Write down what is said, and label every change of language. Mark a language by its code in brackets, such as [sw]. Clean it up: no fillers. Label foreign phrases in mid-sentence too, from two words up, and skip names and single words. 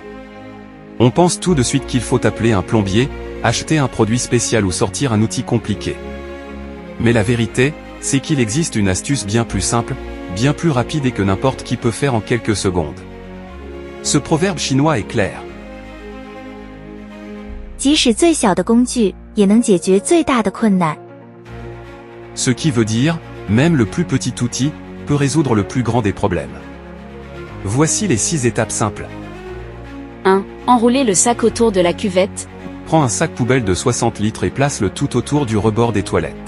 [fr] On pense tout de suite qu'il faut appeler un plombier, acheter un produit spécial ou sortir un outil compliqué. Mais la vérité, c'est qu'il existe une astuce bien plus simple, bien plus rapide et que n'importe qui peut faire en quelques secondes. Ce proverbe chinois est clair. [zh] 即使最小的工具，也能解决最大的困难。 [fr] Ce qui veut dire, même le plus petit outil, peut résoudre le plus grand des problèmes. Voici les 6 étapes simples. 1. Enrouler le sac autour de la cuvette. Prends un sac poubelle de 60 litres et place-le tout autour du rebord des toilettes.